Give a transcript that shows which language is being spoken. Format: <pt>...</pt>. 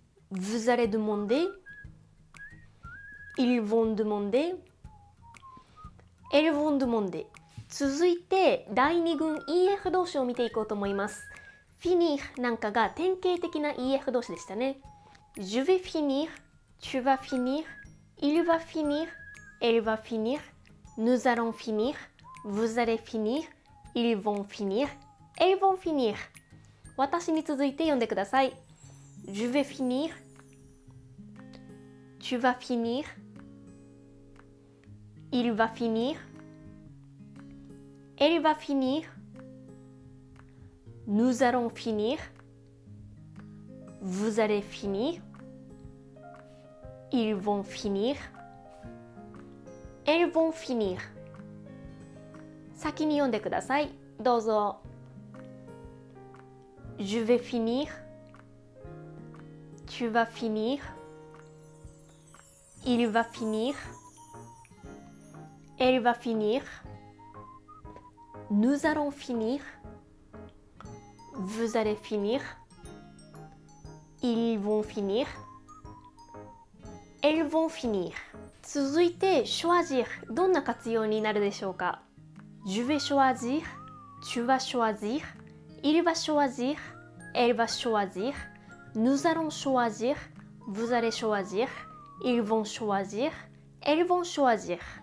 <fr>Vous allez demander. Ils vont demander. Elles vont demander.</fr> <ja>続いて第2群 EF 動詞を見ていこうと思います。 finir なんかが典型的な EF 動詞でしたね。</ja> <fr>Je vais finir, tu vas finir, il va finir, elle va finir, nous allons finir, vous allez finir, ils vont finir, elles vont finir.</fr> <ja>私に続いて読んでください。</ja> <fr>Je vais finir, tu vas finir, il va finir, elle va finir, nous allons finir, vous allez finir, ils vont finir, elles vont finir.</fr> <ja>先に読んでください。どうぞ。</ja> <fr>Je vais finir, tu vas finir, il va finir, elle va finir, nous allons finir, vous allez finir, ils vont finir, elles vont finir.</fr> <ja>続いて choisir どんな活用になるでしょうか。</ja> <fr>Je vais choisir, tu vas choisir, il va choisir, elle va choisir, nous allons choisir, vous allez choisir, ils vont choisir, elles vont choisir.</fr>